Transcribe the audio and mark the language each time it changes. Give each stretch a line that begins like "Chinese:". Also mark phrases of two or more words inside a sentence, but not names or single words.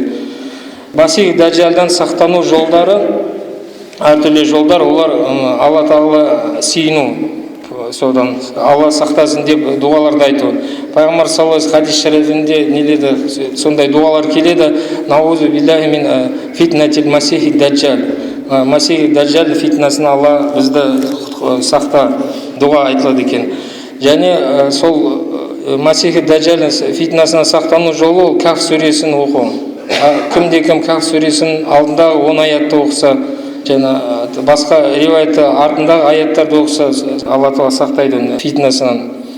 Kazakh: Масих Даджалдан сақтану жолдары, әртүрлі жолдар, олар Алла Тағала сүйіну, содан Алла сақтасын деп дұғаларды айту. Пайғамбар
Arabic: صلى الله عليه
Kazakh: хадис шарифінде неледі, сондай дұғалар келеді:
Arabic: "نعوذ بالله من فتنة المسيح الدجال".
Kazakh: Масих Даджал фитнасына Алла бізді сақта, дұға айтылады екен. Және сол Масих Даджал фитнасына сақтану жолы ол Каф сүресін оқу. Кімде-кім Каф сүресін алдындағы 10 аятты оқыса, және басқа риуаятта артындағы аяттарды оқыса, Алла Тағала сақтайды фитнасынан.